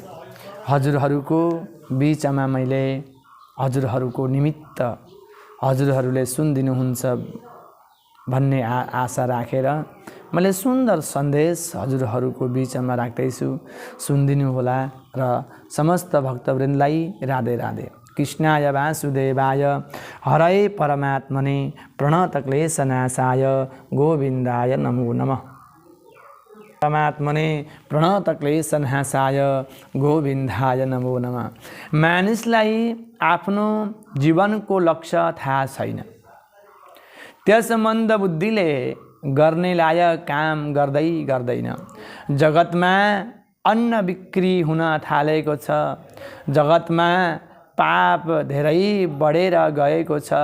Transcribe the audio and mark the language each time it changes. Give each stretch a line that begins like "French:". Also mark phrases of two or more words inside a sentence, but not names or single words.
Nepali: हजुरहरूको बीचमा मैले हजुरहरूको निमित्त हजुरहरूले सुनिदिनुहुन्छ भन्ने आशा राखेर मैले सुन्दर सन्देश हजुरहरूको बीचमा राख्दैछु। सुनिदिनु होला र समस्त भक्तवृन्दलाई राधे राधे।
Sanskrit: कृष्णाय वासुदेवाय हरये परमात्मने प्रणतक्लेशनाशाय गोविन्दाय नमो नमः। परमात्मने प्रणतक्लेशनाशाय गोविन्दाय नमो नमः।
Nepali: मानिसलाई आफ्नो जीवनको लक्ष्य थाहा छैन। त्यस मन्द बुद्धिले गर्ने लायक काम गर्दैन। जगतमा अन्न बिक्री हुन थालेको छ। जगतमा पाप धेरै बढेर गएको छ।